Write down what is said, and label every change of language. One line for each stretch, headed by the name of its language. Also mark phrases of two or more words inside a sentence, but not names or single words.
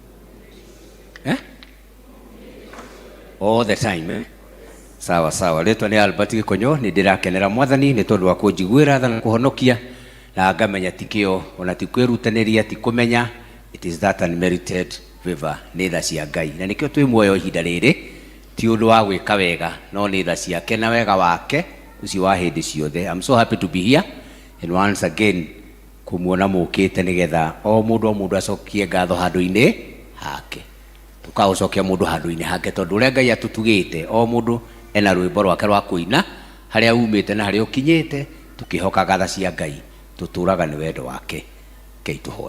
English: All the time.
Swahili: Sawa sawa.
Kikuyu: Letwa ni Albert Gikonyo ni ndirakenera Mwathani ni tondu wa kunjiguira tha na kuhonokia na ngamenya tikio ona tikwirutanĩria tikumenya.
English: It is that unmerited favor
Kikuyu: nĩ tha cia Ngai na nikio twi muoyo ihinda rĩrĩ ti ũndũ wa gwĩka wega no nĩ tha ciake na wega wake ucio wa hĩndĩ ciothe.
English: I'm so happy to be here and once again
Kikuyu: kumuona mũkĩte nĩgetha o mũndũ acokie ngatho handũ-inĩ hake. Tukaũcokia mũndũ handũ-inĩ hake tondũ ũrĩa Ngai atũtugĩte o mũndũ ena rwĩmbo rwake rwa kũina harĩa umĩte na harĩa ũkinyĩte tũkĩhokaga tha cia Ngai tũtũraga nĩ wendo wake.